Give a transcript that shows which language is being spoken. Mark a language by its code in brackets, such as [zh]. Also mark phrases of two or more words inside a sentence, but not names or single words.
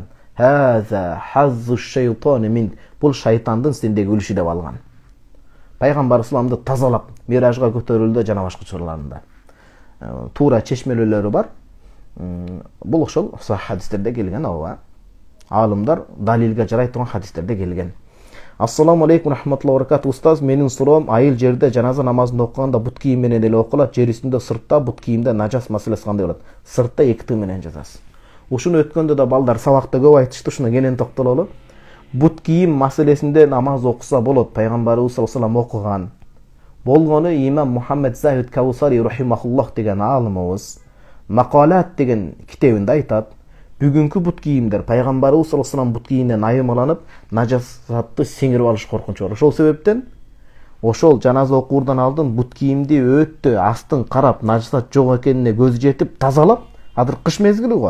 [ar] هذا حظ الشيطان من, [ky] бул шайтандын сендеги үлүшү деп алган. Пайгамбар исламды тазалап миражга көтөрүлдү жана башка чорларында. Туура чечмелөлөрү бар. Бул ошол хадистерде келген ооба. Алымдар далилге жарай турган хадистерде келген. [ar] السلام عليكم رحمة الله وبركاته. [ky] Устаз, менин суроом айыл жерде жаназа намазын окуганда бут кийим менен эле окулат, жер үстүндө сыртта бут кийимде нажас маселеси кандай болот? Сыртта 2 ты менен жазасыз. Ушуну өткөндө да балдар сабакта көп айтышты, ушуна кенен токтололу. Бут кийим маселесинде намаз окуса болот. Пайгамбарыбыз [ar] صلى الله عليه وسلم [ky] окуган. Болгону имам Мухаммад Захид Каусари рахимахуллах деген аалымыбыз Мақалат деген китебинде айтат. Бүгүнкү бут кийимдер пайгамбарыбыз [ar] صلى الله عليه وسلم [ky] бут кийиминен айырмаланып, нажасатты сиңирип алыш коркунучу бар. Ошол себептен ошол жаназа окуурдан алдын бут кийимди өтө астын карап, нажасат жок экенине көзү жетип тазалап, азыр кыш мезгили го.